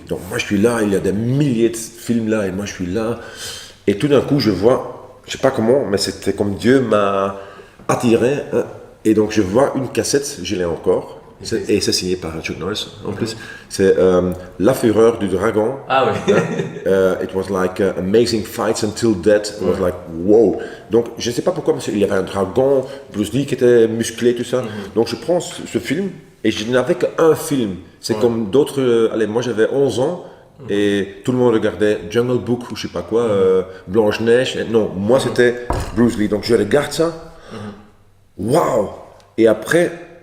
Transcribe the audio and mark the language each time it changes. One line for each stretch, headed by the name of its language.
French: Donc moi je suis là, il y a des milliers de films là et moi je suis là. Et tout d'un coup je vois, je sais pas comment, mais c'était comme Dieu m'a attiré. Hein, et donc je vois une cassette, je l'ai encore. Et c'est signé par Chuck Norris en plus. C'est La Fureur du Dragon. Ah oui.
English: It was like amazing fights until death. It was like wow.
French: Donc je ne sais pas pourquoi, parce qu'il y avait un dragon, Bruce Lee qui était musclé, tout ça. Donc je prends ce film et je n'avais qu'un film. C'est comme d'autres. Allez, moi j'avais 11 ans et tout le monde regardait Jungle Book ou je sais pas quoi, Blanche-Neige. Non, moi c'était Bruce Lee. Donc je regarde ça. Waouh. Et après.